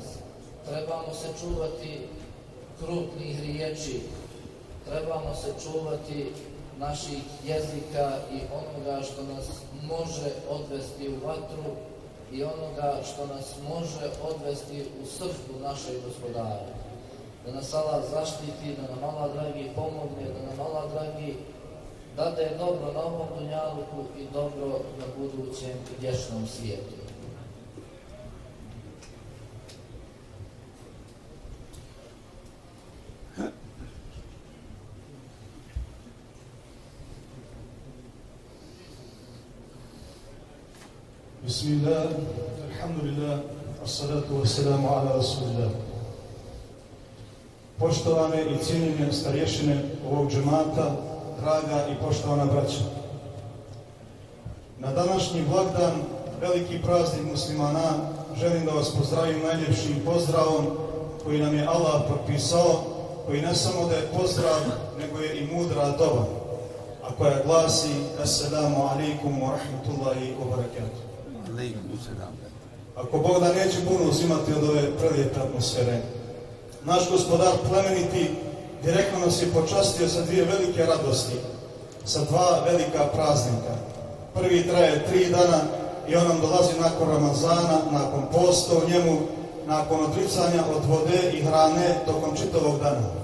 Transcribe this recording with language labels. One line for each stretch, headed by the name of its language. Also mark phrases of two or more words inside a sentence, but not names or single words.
Bosnian: Trebamo se čuvati krupnih riječi, trebamo se čuvati naših jezika i onoga što nas može odvesti u vatru i onoga što nas može odvesti u srcu našeg Gospodara. da nas Allah zaštiti, da nam Allah dragi pomogne, da nam Allah dragi dade dobro na ovom dunjaluku i dobro na budućem i vječnom svijetu.
Arabic: بسم الله، الحمد لله، والصلاة والسلام على رسول الله.
Bosnian: Poštovane i cijenjene starješine ovog džemata, draga i poštovana braća. Na današnji blagdan, veliki praznik muslimana, želim da vas pozdravim najljepšim pozdravom koji nam je Allah propisao, koji ne samo da je pozdrav, nego je i mudra doba, a koja glasi
Arabic: السلام عليكم ورحمة الله وبركاته.
Bosnian: Ako Bog da neće puno uzimati od ove prelijepe atmosfere. Naš gospodar plemeniti direktno nas je počastio sa dvije velike radosti, sa dva velika praznika. Prvi traje 3 dana i on nam dolazi nakon Ramazana, nakon posta u njemu, nakon odricanja od vode i hrane tokom čitavog dana.